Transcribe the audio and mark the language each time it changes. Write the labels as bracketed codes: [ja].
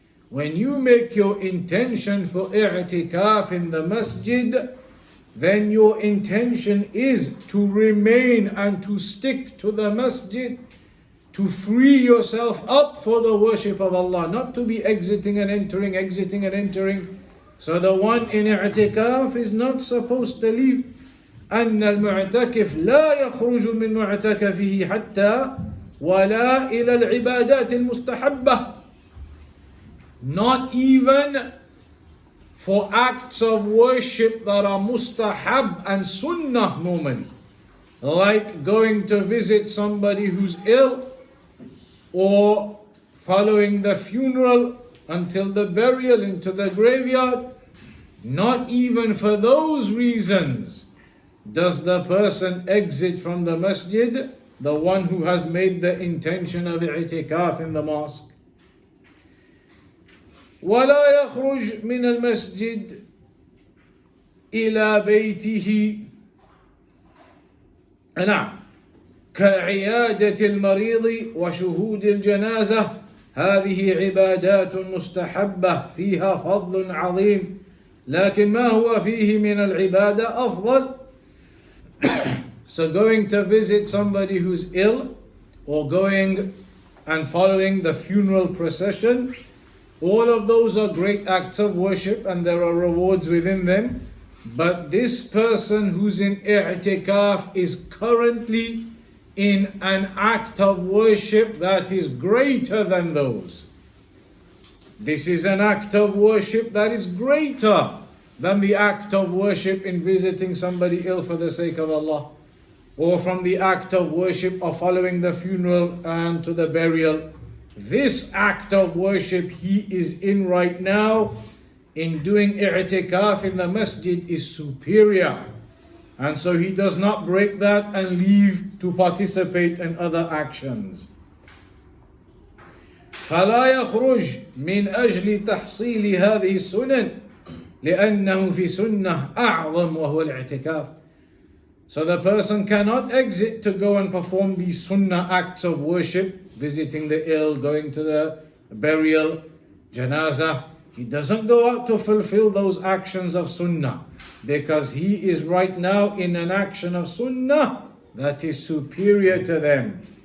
[en] When you make your intention for i'tikaf in the masjid, then your intention is to remain and to stick to the masjid, to free yourself up for the worship of Allah, not to be exiting and entering, exiting and entering. So the one in i'tikaf is not supposed to leave. [ar] أن المعتكف لا يخرج من معتكفه حتى ولا إلى العبادات المستحبة. [en] Not even for acts of worship that are mustahab and sunnah normally, like going to visit somebody who's ill, or following the funeral until the burial into the graveyard. Not even for those reasons does the person exit from the masjid, the one who has made the intention of i'tikaf in the mosque. [ar] ولا يخرج من المسجد إلى بيته نعم كعيادة المريض وشهود الجنازة. هذه عبادات مستحبة فيها فضل عظيم، لكن ما هو فيه من العبادة أفضل. [en] So going to visit somebody who's ill, or going and following the funeral procession, all of those are great acts of worship and there are rewards within them. But this person who's in i'tikaf is currently in an act of worship that is greater than those. This is an act of worship that is greater than the act of worship in visiting somebody ill for the sake of Allah, or from the act of worship of following the funeral and to the burial. This act of worship he is in right now, in doing i'tikaf in the masjid, is superior. And so he does not break that and leave to participate in other actions. [ar] فلا يخرج من أجل تحصيل هذه السنن لأنه في سنة أعظم وهو الاعتكاف. [en] So the person cannot exit to go and perform these sunnah acts of worship, visiting the ill, going to the burial, janazah. He doesn't go out to fulfill those actions of sunnah, because he is right now in an action of sunnah that is superior to them.